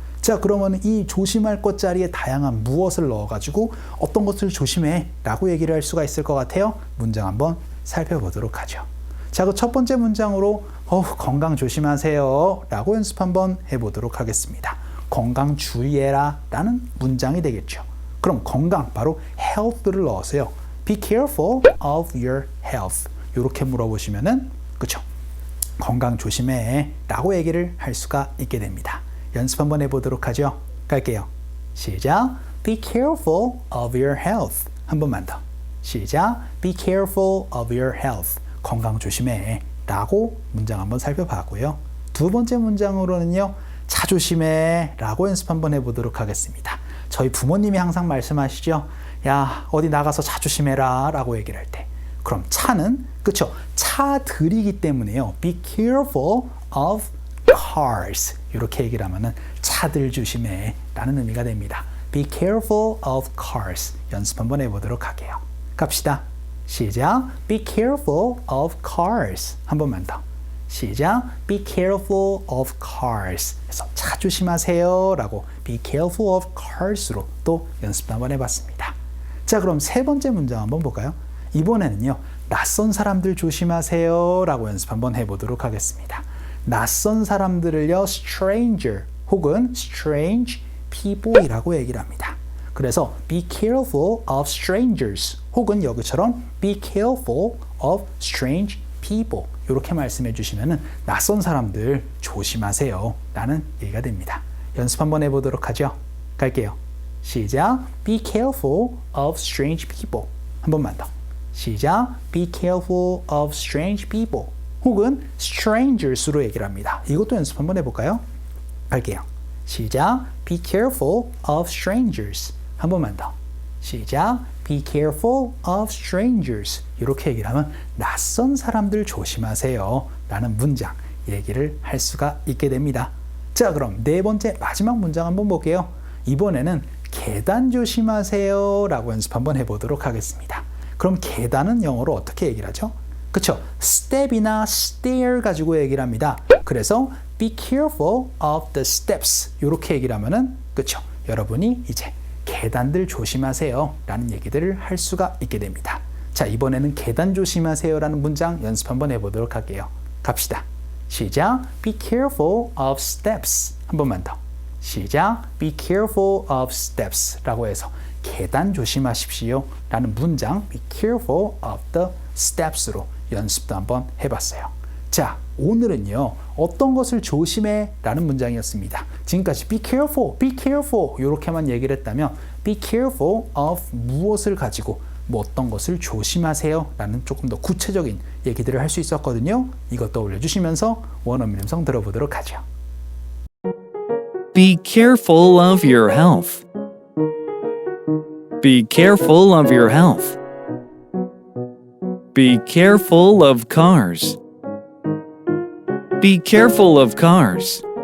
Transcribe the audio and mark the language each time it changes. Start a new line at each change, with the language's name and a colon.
Korean: 자, 그러면 이 조심할 것 자리에 다양한 무엇을 넣어가지고 어떤 것을 조심해 라고 얘기를 할 수가 있을 것 같아요. 문장 한번 살펴보도록 하죠. 자, 그 첫 번째 문장으로 건강 조심하세요 라고 연습 한번 해보도록 하겠습니다. 건강 주의해라 라는 문장이 되겠죠. 그럼 건강, 바로 health를 넣으세요.
English: be careful of your health
Korean: 이렇게 물어보시면은 그쵸? 건강 조심해 라고 얘기를 할 수가 있게 됩니다. 연습 한번 해보도록 하죠. 갈게요. 시작.
English: Be careful of your health.
Korean: 한 번만 더. 시작.
English: Be careful of your health.
Korean: 건강 조심해 라고 문장 한번 살펴봤고요. 두 번째 문장으로는요. 차 조심해 라고 연습 한번 해보도록 하겠습니다. 저희 부모님이 항상 말씀하시죠. 야, 어디 나가서 차 조심해라 라고 얘기를 할 때. 그럼 차는 그쵸? 차들이기 때문에요.
English: Be careful of cars
Korean: 이렇게 얘기를 하면은 차들 조심해 라는 의미가 됩니다.
English: Be careful of cars
Korean: 연습 한번 해보도록 할게요. 갑시다. 시작.
English: Be careful of cars
Korean: 한 번만 더. 시작.
English: Be careful of cars
Korean: 그래서 차 조심하세요 라고 Be careful of cars로 또 연습 한번 해봤습니다. 자, 그럼 세 번째 문장 한번 볼까요? 이번에는요. 낯선 사람들 조심하세요 라고 연습 한번 해보도록 하겠습니다. 낯선 사람들을요, stranger 혹은 strange people 이라고 얘기를 합니다. 그래서
English: be careful of strangers
Korean: 혹은 여기처럼
English: be careful of strange people
Korean: 이렇게 말씀해 주시면은 낯선 사람들 조심하세요 라는 얘기가 됩니다. 연습 한번 해보도록 하죠. 갈게요. 시작.
English: be careful of strange people
Korean: 한 번만 더. 시작.
English: be careful of strange people 혹은 strangers로
Korean: 얘기를 합니다. 이것도 연습 한번 해볼까요? 갈게요. 시작.
English: Be careful of strangers.
Korean: 한 번만 더. 시작.
English: Be careful of strangers.
Korean: 이렇게 얘기를 하면 낯선 사람들 조심하세요 라는 문장 얘기를 할 수가 있게 됩니다. 자, 그럼 네 번째 마지막 문장 한번 볼게요. 이번에는 계단 조심하세요 라고 연습 한번 해보도록 하겠습니다. 그럼 계단은 영어로 어떻게 얘기를 하죠? 그쵸? step이나 stair 가지고 얘기를 합니다. 그래서
English: be careful of the steps
Korean: 이렇게 얘기를 하면은 그쵸? 여러분이 이제 계단들 조심하세요 라는 얘기들을 할 수가 있게 됩니다. 자, 이번에는 계단 조심하세요 라는 문장 연습 한번 해보도록 할게요. 갑시다. 시작.
English: Be careful of steps
Korean: 한 번만 더. 시작.
English: Be careful of steps
Korean: 라고 해서 계단 조심하십시오 라는 문장
English: be careful of the steps
Korean: 로 연습도 한번 해봤어요. 자, 오늘은요. 어떤 것을 조심해 라는 문장이었습니다. 지금까지 be careful, be careful 이렇게만 얘기를 했다면 be careful of 무엇을 가지고 뭐 어떤 것을 조심하세요 라는 조금 더 구체적인 얘기들을 할 수 있었거든요. 이것 떠올려 주시면서 원어민 음성 들어보도록 하죠.
English: Be careful of your health. Be careful of your health. Be careful of cars. Be careful of cars.